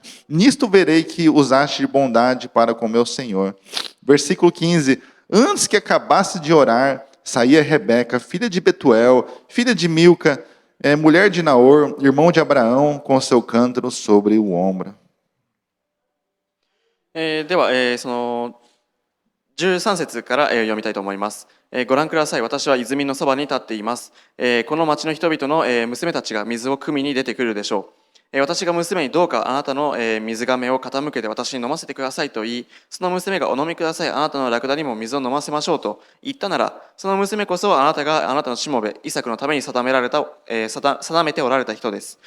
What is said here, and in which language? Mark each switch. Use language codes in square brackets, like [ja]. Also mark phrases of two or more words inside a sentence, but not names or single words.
[pt] Nisto verei que usaste de bondade para com meu senhor. Versículo 15. Antes que acabasse de orar, saía Rebeca, filha de Betuel, filha de Milca, mulher de Naor, irmão de Abraão, com seu cântaro sobre o ombro. [ja] では、その13節から、読みたいと思います。ご覧ください。私は泉のそばに立っています。この町の人々の、娘たちが水を汲みに出てくるでしょう。私が娘にどうかあなたの、水がめを傾けて私に飲ませてくださいと言い、その娘がお飲みください。あなたのラクダにも水を飲ませましょうと言ったなら、その娘こそあなたがあなたのしもべ、イサクのために定めておられた人です。